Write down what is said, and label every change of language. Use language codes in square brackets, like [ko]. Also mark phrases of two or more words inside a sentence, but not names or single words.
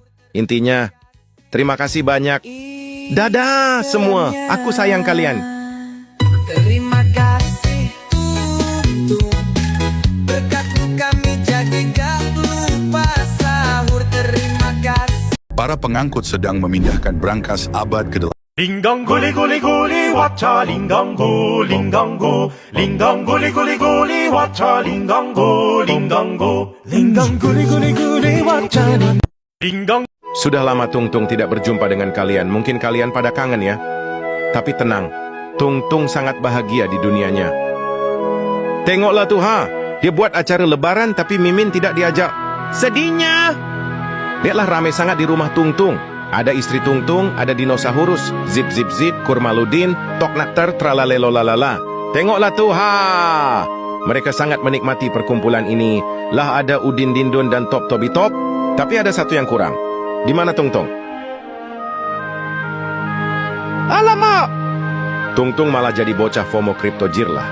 [id] Intinya, terima kasih banyak. Dadah semua, aku sayang kalian. Terima kasih Tung. Berkatmu kami jadi gak lupa sahur. Terima kasih. Para pengangkut sedang memindahkan berangkas abad ke-8. Linggang guli guli guli wacha linggang go linggang go linggang guli guli guli wacha linggang go linggang go linggang guli guli guli wacha linggang. Sudah lama Tung Tung tidak berjumpa dengan kalian. Mungkin kalian pada kangen ya. Tapi tenang, Tung Tung sangat bahagia di dunianya. Tengoklah tuh dia buat acara lebaran tapi Mimin tidak diajak. Sedihnya. Lihatlah ramai sangat di rumah Tung Tung. Ada istri Tung Tung, ada dinosaurus, zip zip zip, kurmaludin, tok nakter, tralalelo lalala. Tengoklah tuh mereka sangat menikmati perkumpulan ini. Lah ada Udin Dindun dan Top Tobi Top. Tapi ada satu yang kurang. Di mana Tung Tung? Alamak! Tung Tung malah jadi bocah FOMO kriptojir lah.